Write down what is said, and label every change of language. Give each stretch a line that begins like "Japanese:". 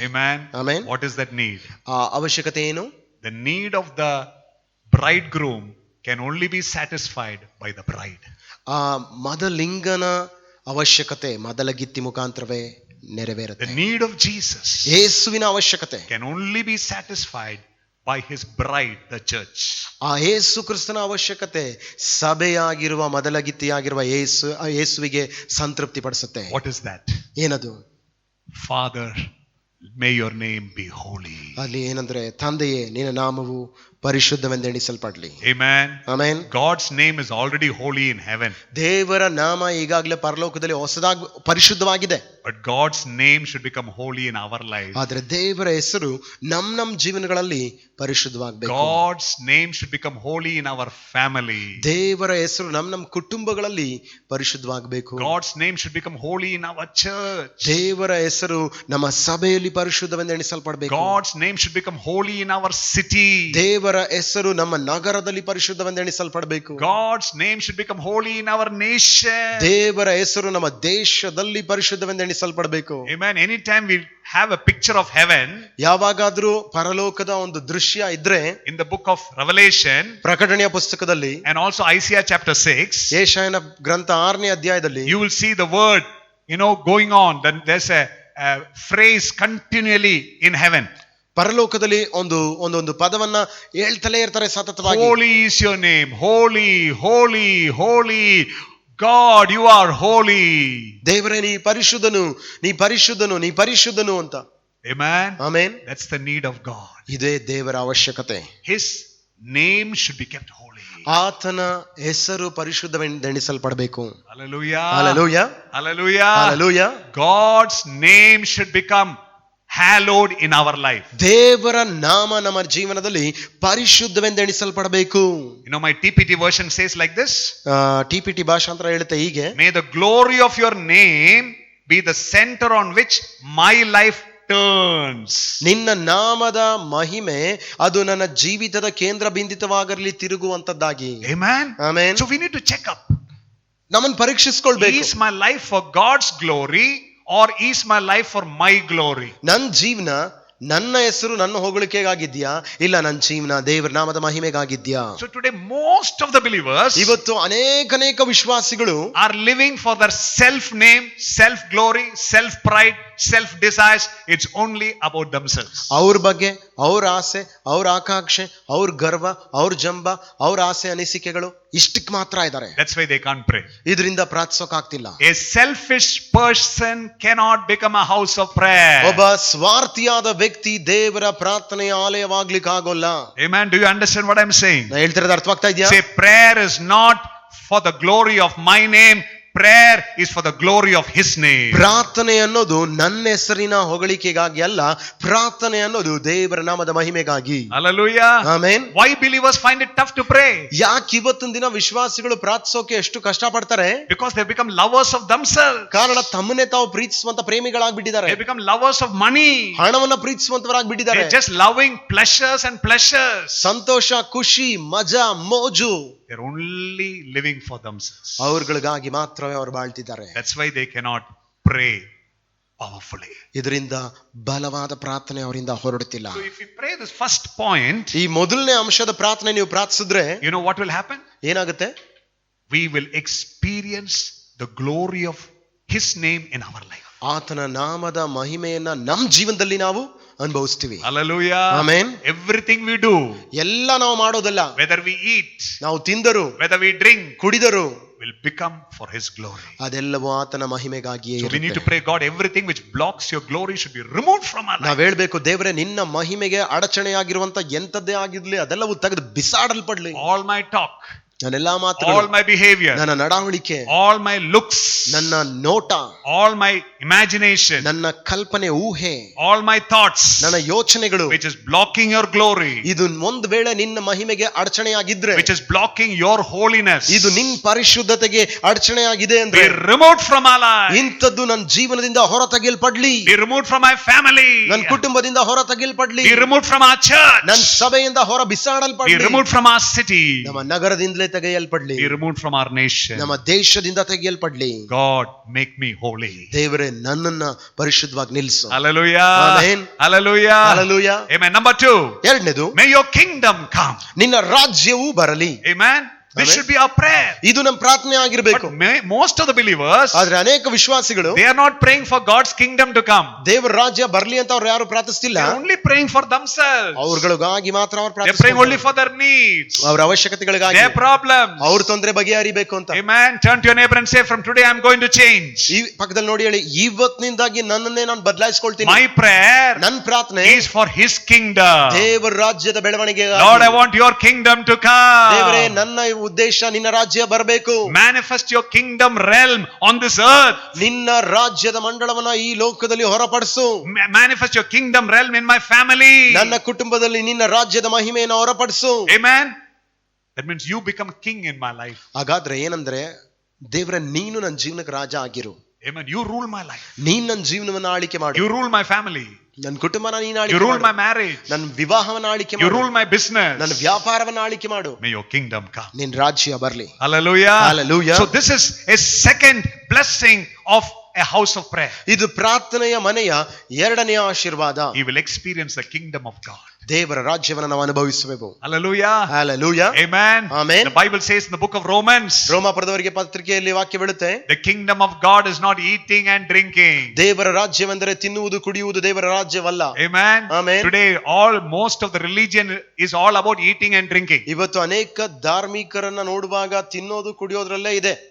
English: Amen. Amen. What is that need?
Kannada: ಆ ಅವಶ್ಯಕತೆ ಏನು?
English: The need of the bridegroom can only be satisfied by the bride.
Kannada: ಆ ಮದಲಿಂಗನ ಅವಶ್ಯಕತೆ ಮದಲಗಿತ್ತಿ ಮುಖಾಂತರವೇ ನೆರವೇರುತ್ತೆ.
English: The need of Jesus,
Kannada: ಯೇಸುವಿನ ಅವಶ್ಯಕತೆ,
English: can only be satisfied by his bride, the church.
Kannada: ಆ ಯೇಸು ಕ್ರಿಸ್ತನ ಅವಶ್ಯಕತೆ ಸಭೆಯಾಗಿರುವ ಮದಲಗಿತ್ತಿಯಾಗಿರುವ ಯೇಸುವಿಗೆ ಸಂತೃಪ್ತಿ ಪಡಿಸುತ್ತೆ.
English: What is that?
Kannada: ಏನದು?
English: Father, may your name be holy.
Kannada: ಅಲ್ಲಿ ಏನಂದ್ರೆ ತಂದೆಯೇ ನಿನ್ನ ನಾಮವು ಪರಿಶುದ್ಧವೆಂದೆಣಿಸಲ್ಪಡ್ಲಿ.
English: Amen.
Kannada: Amen.
English: God's name is already holy in heaven.
Kannada: ದೇವರ ನಾಮ ಈಗಾಗಲೇ ಪರಲೋಕದಲ್ಲಿ ಹೊಸದಾಗಿ ಪರಿಶುದ್ಧವಾಗಿದೆ.
English: But God's name should become holy in our life.
Kannada: ಆದ್ರೆ ದೇವರ ಹೆಸರು ನಮ್ಮ ಜೀವನಗಳಲ್ಲಿ ಪರಿಶುದ್ಧವಾಗಬೇಕು.
English: God's name should become holy in our family.
Kannada: ದೇವರ ಹೆಸರು ನಮ್ಮ ಕುಟುಂಬಗಳಲ್ಲಿ ಪರಿಶುದ್ಧವಾಗಬೇಕು.
English: God's name should become holy in our church.
Kannada: ದೇವರ ಹೆಸರು ನಮ್ಮ ಸಭೆಯಲ್ಲಿ ಪರಿಶುದ್ಧವೆಂದೆಣಿಸಲ್ಪಡಬೇಕು.
English: God's name should become holy in our city.
Kannada: ದೇವರ ಹೆಸರು ನಮ್ಮ ನಗರದಲ್ಲಿ ಪರಿಶುದ್ಧವೆಂದೆಣಿಸಲ್ಪಡಬೇಕು.
English: God's name should become holy in our nation.
Kannada: ದೇವರ ಹೆಸರು ನಮ್ಮ ದೇಶದಲ್ಲಿ ಪರಿಶುದ್ಧವೆಂದೆಣಿಸಲ್ಪಡಬೇಕು.
English: Amen. Anytime we have a picture of heaven,
Kannada: ಯಾವಾಗಾದ್ರೂ ಪರಲೋಕದ ಒಂದು ದೃಶ್ಯ ಇದ್ರೆ
English: in the book of Revelation,
Kannada: ಪ್ರಕಟಣೆಯ ಪುಸ್ತಕದಲ್ಲಿ
English: and also Isaiah chapter 6,
Kannada: ಯೆಶಾಯನ ಗ್ರಂಥ 6ನೇ ಅಧ್ಯಾಯದಲ್ಲಿ
English: you will see the word, going on. Then there's a phrase continually in heaven.
Kannada: ಪರಲೋಕದಲ್ಲಿ ಒಂದೊಂದು ಪದವನ್ನ ಹೇಳ್ತಲೇ ಇರ್ತಾರೆ ಸತತವಾಗಿ.
English: Holy is your name. Holy, holy, holy. God, you are holy.
Kannada: ದೇವರೇ ನೀ ಪರಿಶುದ್ಧನು, ನೀ ಪರಿಶುದ್ಧನು, ನೀ ಪರಿಶುದ್ಧನು ಅಂತ.
English: Amen.
Kannada: Amen.
English: That's the need of God.
Kannada: ಇದೇ ದೇವರ ಅವಶ್ಯಕತೆ.
English: His name should be kept holy.
Kannada: ಆತನ ಹೆಸರು ಪರಿಶುದ್ಧವೆಂದೆಣಿಸಲ್ಪಡಬೇಕು.
English: Hallelujah. Hallelujah. Hallelujah. Hallelujah. God's name should become hallowed in our life.
Kannada: ದೇವರ ನಾಮ ನಮ್ಮ ಜೀವನದಲ್ಲಿ ಪರಿಶುದ್ಧವೆಂದೆಣಿಸಲ್ಪಡಬೇಕು.
English: My TPT version says like this.
Kannada: TPT ಭಾಷಾಂತರ ಹೇಳುತ್ತೆ ಹೀಗೆ:
English: May the glory of your name be the center on which my life turns.
Kannada: ನಿನ್ನ ನಾಮದ ಮಹಿಮೆ ಅದು ನನ್ನ ಜೀವಿತದ ಕೇಂದ್ರ ಬಿಂದಿತವಾಗಿರಲಿ, ತಿರುಗುವಂತದ್ದಾಗಿ.
English: Amen. Amen. So we need to check up.
Kannada: ನಮ್ಮನ್ನು ಪರೀಕ್ಷಿಸಿಕೊಳ್ಳಬೇಕು.
English: Is my life for God's glory or is my life for my glory?
Kannada: ನನ್ನ ಜೀವನ ನನ್ನ ಹೆಸರು ನನ್ನ ಹೊಗಳಿಕೆಗಾಗಿದ್ಯಾ, ಇಲ್ಲ ನನ್ನ ಜೀವನ ದೇವರ ನಾಮದ ಮಹಿಮೆಗಾಗಿದ್ಯಾ?
English: So today most of the believers
Kannada: ಇವತ್ತು ಅನೇಕ ವಿಶ್ವಾಸಿಗಳು
English: are living for their self name, self glory, self pride, self desires. It's only about themselves.
Kannada: ಅವ್ರ ಬಗ್ಗೆ, ಅವ್ರ ಆಸೆ, ಅವ್ರ ಆಕಾಂಕ್ಷೆ, ಅವ್ರ ಗರ್ವ, ಅವ್ರ ಜಂಬ, ಅವ್ರ ಆಸೆ ಅನಿಸಿಕೆಗಳು ಇಷ್ಟಕ್ಕೆ ಮಾತ್ರ ಇದ್ದಾರೆ.
English: That's why they can't pray.
Kannada: ಇದರಿಂದ ಪ್ರಾರ್ಥಿಸೋಕಾಗ್ತಿಲ್ಲ.
English: A selfish person cannot become a house of prayer.
Kannada: ಒಬ್ಬ ಸ್ವಾರ್ಥಿಯಾದ ವ್ಯಕ್ತಿ ದೇವರ ಪ್ರಾರ್ಥನೆಯ ಆಲಯವಾಗ್ಲಿಕ್ಕೆ ಆಗೋಲ್ಲ.
English: Amen. Do you understand what I'm saying?
Kannada: ನಾ ಹೇಳ್ತಿರೋದು ಅರ್ಥವಾಗ್ತಾ ಇದೆಯಾ?
English: Say, prayer is not for the glory of my name. Prayer is for the glory of His name.
Kannada: ಪ್ರಾರ್ಥನೆ ಅನ್ನೋದು ನನ್ನ ಹೆಸರಿನ ಹೊಗಳಿಕೆಗಾಗಿ ಅಲ್ಲ, ಪ್ರಾರ್ಥನೆ ಅನ್ನೋದು ದೇವರ ನಾಮದ ಮಹಿಮೆಗಾಗಿ.
English: Hallelujah.
Kannada: Amen.
English: Why believers find it tough to pray?
Kannada: ಯಾಕೆ ಇವತ್ತಿನ ದಿನ ವಿಶ್ವಾಸಿಗಳು ಪ್ರಾರ್ಥಿಸೋಕೆ ಎಷ್ಟು ಕಷ್ಟಪಡ್ತಾರೆ?
English: Because they become lovers of themselves.
Kannada: ಕಾರಣ ತಮ್ಮನ್ನೇ ತಾವು ಪ್ರೀತಿಸುವಂತ ಪ್ರೇಮಿಗಳಾಗ್ಬಿಟ್ಟಿದ್ದಾರೆ.
English: They become lovers of money.
Kannada: ಹಣವನ್ನ ಪ್ರೀತಿಸುವಂತವರಾಗ್ಬಿಟ್ಟಿದ್ದಾರೆ.
English: They're just loving pleasures and pleasures.
Kannada: ಸಂತೋಷ, ಖುಷಿ, ಮಜಾ, ಮೋಜು.
English: They're only living for themselves.
Kannada: ಅವ್ರಗಳಿಗಾಗಿ ಮಾತ್ರವೇ ಅವರು ಬಾಳ್ತಿದ್ದಾರೆ.
English: That's why they cannot pray powerfully.
Kannada: ಇದರಿಂದ ಬಲವಾದ ಪ್ರಾರ್ಥನೆ ಅವರಿಂದ ಹೊರಡುತ್ತಿಲ್ಲ.
English: So if you pray this first point,
Kannada: ಈ ಮೊದಲನೇ ಅಂಶದ ಪ್ರಾರ್ಥನೆ ನೀವು ಪ್ರಾರ್ಥಿಸಿದ್ರೆ
English: you know what will happen?
Kannada: ಏನಾಗುತ್ತೆ?
English: We will experience the glory of His name in our life.
Kannada: ಆತನ ನಾಮದ ಮಹಿಮೆಯನ್ನ ನಮ್ಮ ಜೀವನದಲ್ಲಿ ನಾವು ಅನುಭವಿಸ್ತೀವಿ.
English: Hallelujah. Amen. Everything we do,
Kannada: ಎಲ್ಲ ನಾವು ಮಾಡೋದಲ್ಲ,
English: whether we eat,
Kannada: ನಾವು ತಿಂದರು,
English: whether we drink,
Kannada: ಕುಡಿದರು,
English: will become for His glory.
Kannada: ಅದೆಲ್ಲವೂ ಆತನ ಮಹಿಮೆಗಾಗಿಯೇ
English: So we need to
Kannada: ಇರುತ್ತೆ.
English: pray, God, everything which blocks your glory should be removed from our life.
Kannada: ನಾವ್ ಹೇಳ್ಬೇಕು, ದೇವರೇ ನಿನ್ನ ಮಹಿಮೆಗೆ ಅಡಚಣೆಯಾಗಿರುವಂತ ಎಂತದ್ದೇ ಆಗಿರ್ಲಿ ಅದೆಲ್ಲವೂ ತೆಗೆದು ಬಿಸಾಡಲ್ಪಡ್ಲಿ.
English: All my talk,
Kannada: ನನ್ನೆಲ್ಲಾ
English: all
Kannada: ಮಾತುಗಳು,
English: my behavior,
Kannada: ನನ್ನ ನಡವಳಿಕೆ,
English: all my looks,
Kannada: ನನ್ನ ನೋಟ,
English: all my imagination,
Kannada: ನನ್ನ ಕಲ್ಪನೆ, ಊಹೆ,
English: all my thoughts,
Kannada: ನನ್ನ ಯೋಚನೆಗಳು,
English: which is blocking your glory,
Kannada: ಇದು ಒಂದ್ ವೇಳೆ ನಿನ್ನ ಮಹಿಮೆಗೆ ಅಡಚಣೆಯಾಗಿದ್ರೆ,
English: which is blocking your holiness,
Kannada: ಇದು ನಿನ್ ಪರಿಶುದ್ಧತೆಗೆ ಅಡಚಣೆಯಾಗಿದೆ ಅಂದ್ರೆ,
English: be removed from our life.
Kannada: ಇಂಥದ್ದು ನನ್ನ ಜೀವನದಿಂದ ಹೊರ ತೆಗೆಯಲ್ಪಡ್ಲಿ,
English: Be removed from my family.
Kannada: ನನ್ನ ಕುಟುಂಬದಿಂದ ಹೊರ ತೆಗೆಯಲ್ಪಡ್ಲಿ,
English: Be removed from our church.
Kannada: ನನ್ನ ಸಭೆಯಿಂದ ಹೊರ
English: Be
Kannada: ಬಿಸಾಡಲ್ಪಡ್ಲಿ,
English: removed from our city.
Kannada: ನಮ್ಮ ನಗರದಿಂದಲೇ ತೆಗೆಯಲ್ಪಡ್ಲಿ,
English: Be removed from our nation.
Kannada: ನಮ್ಮ ದೇಶದಿಂದ ತೆಗೆಯಲ್ಪಡ್ಲಿ.
English: God, make me holy.
Kannada: ದೇವರೇ ನನ್ನನ್ನ ಪರಿಶುದ್ಧವಾಗಿ ನಿಲ್ಲಿಸು.
English: Hallelujah. Amen. Hallelujah. Hallelujah. Amen. Number 2.
Kannada: ಎರಡನೇದು,
English: May your kingdom come.
Kannada: ನಿನ್ನ ರಾಜ್ಯವು ಬರಲಿ.
English: Amen. This should be our prayer.
Kannada: ಇದು ನಮ್ಮ ಪ್ರಾರ್ಥನೆ ಆಗಿರಬೇಕು.
English: But most of the believers,
Kannada: ಆದ್ರೆ ಅನೇಕ ವಿಶ್ವಾಸಿಗಳು
English: they are not praying for God's kingdom to come.
Kannada: ದೇವರ ರಾಜ್ಯ ಬರ್ಲಿ ಅಂತ ಅವ್ರು ಯಾರು ಪ್ರಾರ್ಥಿಸ್ತಿಲ್ಲ.
English: They are only praying for themselves.
Kannada: ಅವರುಗಳಿಗಾಗಿ ಮಾತ್ರ ಅವರು
English: They are praying only for their needs,
Kannada: ಅವರ ಅವಶ್ಯಕತೆಗಳಿಗಾಗಿ,
English: their problems.
Kannada: ಅವ್ರ ತೊಂದರೆ ಬಗೆಹರಿಬೇಕು ಅಂತ.
English: Amen. Turn to your neighbor and say, from today I am going to change.
Kannada: ಈ ಪಕ್ಕದಲ್ಲಿ ನೋಡಿ ಹೇಳಿ, ಇವತ್ತಿನಿಂದಾಗಿ ನನ್ನನ್ನೇ ನಾನು ಬದಲಾಯಿಸಿಕೊಳ್ತೀನಿ.
English: My prayer
Kannada: ನನ್ನ ಪ್ರಾರ್ಥನೆ
English: is for his kingdom.
Kannada: ದೇವರ ರಾಜ್ಯದ ಬೆಳವಣಿಗೆ.
English: Lord, I want your kingdom to come.
Kannada: ದೇವರೇ, ನನ್ನ ಉದ್ದೇಶ ನಿನ್ನ ರಾಜ್ಯ ಬರಬೇಕು.
English: Manifest your kingdom realm on this earth.
Kannada: ನಿನ್ನ ರಾಜ್ಯದ ಮಂಡಳವನ್ನ ಈ ಲೋಕದಲ್ಲಿ ಹೊರಪಡಿಸು.
English: Manifest your kingdom realm in my family.
Kannada: ನನ್ನ ಕುಟುಂಬದಲ್ಲಿ ನಿನ್ನ ರಾಜ್ಯದ ಮಹಿಮೆಯನ್ನು ಹೊರಪಡಿಸು.
English: Amen. That means you become king in my life.
Kannada: ಹಾಗಾದ್ರೆ ಏನಂದ್ರೆ, ದೇವರ ನೀನು ನನ್ನ ಜೀವನಕ್ಕೆ ರಾಜ ಆಗಿರು.
English: Amen. You rule my life.
Kannada: ನೀನ್ ನನ್ನ ಜೀವನವನ್ನ ಆಳಿಕೆ ಮಾಡು.
English: You rule my family.
Kannada: ನನ್ನ ಕುಟುಂಬನ ನೀನು
English: You
Kannada: ಆಳಿಕೆ
English: rule
Kannada: ಮಾಡು.
English: my marriage.
Kannada: ನನ್ನ ವಿವಾಹವನ್ನ ಆಳಿಕೆ
English: You
Kannada: ಮಾಡು.
English: rule my business.
Kannada: ನನ್ನ ವ್ಯಾಪಾರವನ್ನ ಆಳಿಕೆ ಮಾಡು.
English: May your kingdom come.
Kannada: ನಿನ್ನ ರಾಜ್ಯ ಬರ್ಲಿ.
English: Hallelujah. Hallelujah. So this is a second blessing of a house of prayer.
Kannada: ಇದು ಪ್ರಾರ್ಥನೆಯ ಮನೆಯ ಎರಡನೆಯ ಆಶೀರ್ವಾದ.
English: You will experience the kingdom of God.
Kannada: ದೇವರ ರಾಜ್ಯವನ್ನು ನಾವು ಅನುಭವಿಸಬೇಕು.
English: Hallelujah. Hallelujah. Amen. Amen. The Bible says in the book of Romans,
Kannada: ರೋಮಾಪುರದವರಿಗೆ ಪತ್ರಿಕೆಯಲ್ಲಿ ವಾಕ್ಯ ಬೀಳುತ್ತೆ,
English: the kingdom of God is not eating and drinking.
Kannada: ದೇವರ ರಾಜ್ಯವೆಂದರೆ ತಿನ್ನುವುದು ಕುಡಿಯುವುದು ದೇವರ ರಾಜ್ಯವಲ್ಲ.
English: Amen. Amen. Today most of the religion is all about eating and drinking.
Kannada: ಇವತ್ತು ಅನೇಕ ಧಾರ್ಮಿಕರನ್ನ ನೋಡುವಾಗ ತಿನ್ನೋದು ಕುಡಿಯೋದ್ರಲ್ಲೇ ಇದೆ.